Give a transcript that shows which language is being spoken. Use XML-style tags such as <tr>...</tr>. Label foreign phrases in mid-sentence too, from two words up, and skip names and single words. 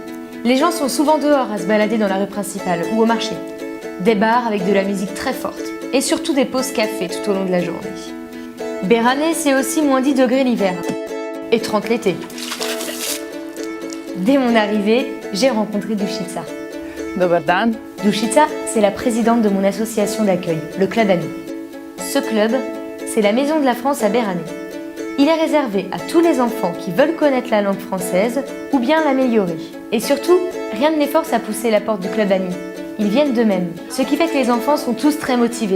<fr>Les gens sont souvent dehors à se balader dans la rue principale ou au marché. Des bars avec de la musique très forte et surtout des pauses café tout au long de la journée. Berane, c'est aussi moins 10 degrés l'hiver et 30 l'été. Dès mon arrivée, j'ai rencontré Dušica.</fr> <sr>Dobar dan.</sr> <fr>Dušica, c'est la présidente de mon association d'accueil, le Club Ami. Ce club, c'est la Maison de la France à Berane. Il est réservé à tous les enfants qui veulent connaître la langue française ou bien l'améliorer. Et surtout, rien ne les force à pousser la porte du Club Ami. Ils viennent d'eux-mêmes, ce qui fait que les enfants sont tous très motivés.</fr>